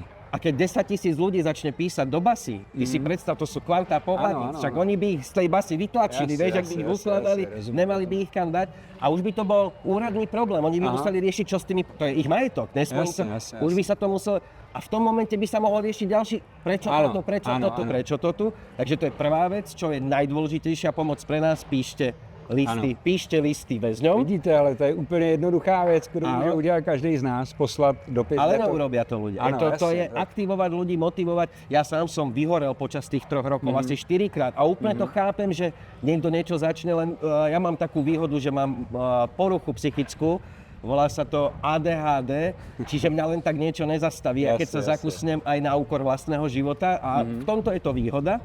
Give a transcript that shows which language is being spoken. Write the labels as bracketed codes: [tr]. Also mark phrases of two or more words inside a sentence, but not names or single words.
[sk] A keď 10 000 ľudí začne písať do basy, ty si predstav, to sú kvantá pohľady, však oni by ich z tej basy vytlačili, vieš, ak by ich ukladali, nemali by ich kam dať a už by to bol úradný problém, oni by museli riešiť, čo s tými, to je ich majetok, už by sa to muselo, a v tom momente by sa mohol riešiť ďalší, prečo to tu, takže to je prvá vec, čo je najdôležitejšia pomoc pre nás, píšte listy väzňom. [cs] Vidíte, ale to je úplně jednoduchá věc, kterou může udělat každý z nás, poslat dopis. [sk] Ale neurobia to ľudia. To je aktivovať ľudí, motivovať. Ja sám som vyhorel počas tých 3 rokov asi 4-krát a úplne to chápem, že niekto niečo začne, len ja mám takú výhodu, že mám poruchu psychickú, volá sa to ADHD, čiže mňa len tak niečo nezastaví, keď sa zakusnem aj na úkor vlastného života a v tomto je to výhoda.